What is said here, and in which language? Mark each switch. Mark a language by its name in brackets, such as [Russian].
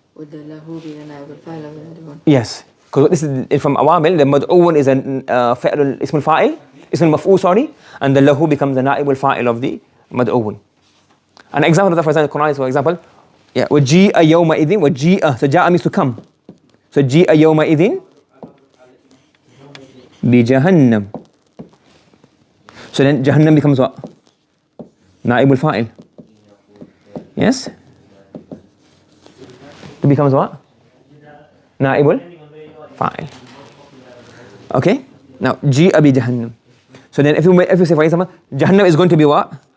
[English] Would the lahu be the na'ib al-fa'il of the madrun? Yes. Because this is from awamil, the mad'un is an fa'l ism al-fa'il, ism al-maf'ul, sorry, and the lahu becomes the na'ib al-fa'il of the mad'un. An example of that, for example, the Quran is, for example, yeah, [Arabic] وَجِيءَ يَوْمَئِذٍ وَجِيءَ, [English] so ja'a means to come. So [Arabic] جِيءَ يَوْمَئِذٍ بِجَهَنَّمْ. [English] So then Jahannam becomes what? Na'ib al-fa'il. Yes? It becomes what? Na'ib al-fa'il. Okay? Now, ji'a bi Jahannam. So then if you say, for example, Jahannam is going to be what?